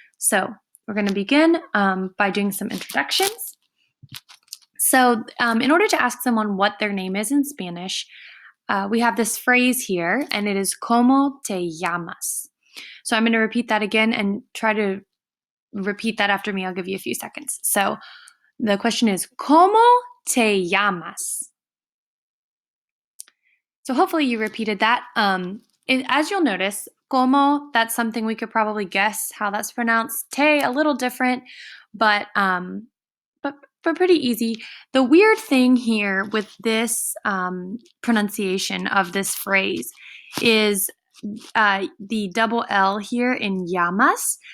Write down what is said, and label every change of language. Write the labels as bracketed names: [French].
[English] So we're going to begin by doing some introductions. So in order to ask someone what their name is in Spanish, we have this phrase here, and it is [Spanish] ¿Cómo te llamas? [English] So I'm going to repeat that again and try to repeat that after me. I'll give you a few seconds. So the question is, [Spanish] ¿Cómo te llamas? [English] So hopefully you repeated that. As you'll notice, como, that's something we could probably guess how that's pronounced. Te, a little different, but pretty easy. The weird thing here with this pronunciation of this phrase is the double L here in llamas.